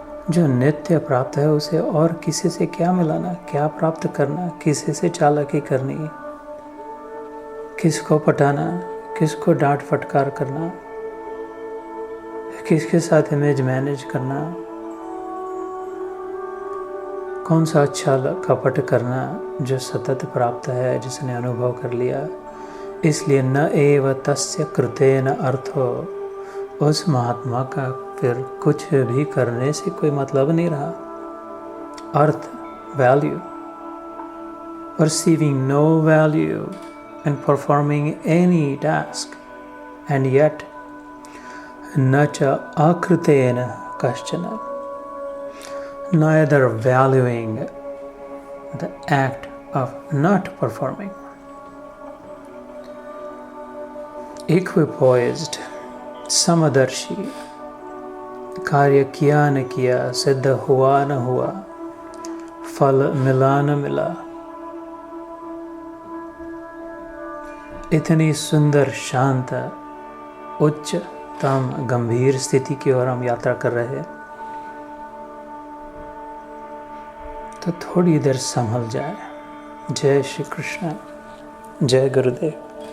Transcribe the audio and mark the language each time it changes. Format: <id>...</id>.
<hi>जो नित्य प्राप्त है उसे और किसी से क्या मिलाना, क्या प्राप्त करना, किसी से चालाकी करनी, किसको पटाना, किसको डांट फटकार करना, किसके साथ इमेज मैनेज करना, कौन सा अच्छा कपट करना जो सतत प्राप्त है, जिसने अनुभव कर लिया। इसलिए</hi> <sa>न एव तस्य कृतेन अर्थो,</sa> <hi>उस महात्मा का फिर कुछ भी करने से कोई मतलब नहीं रहा।</hi> <en>अर्थ, value, perceiving no value in performing any task, and yet</en> <sa>न च अकृतेन कश्चन,</sa> <en>neither valuing the act of not performing.</en> <hi>Equipoised, समदर्शी, कार्य किया न किया, सिद्ध हुआ न हुआ, फल मिला न मिला, इतनी सुंदर, शांत, उच्चतम गंभीर स्थिति की ओर हम यात्रा कर रहे हैं, तो थोड़ी देर संभल जाए। जय श्री कृष्ण, जय गुरुदेव।</hi>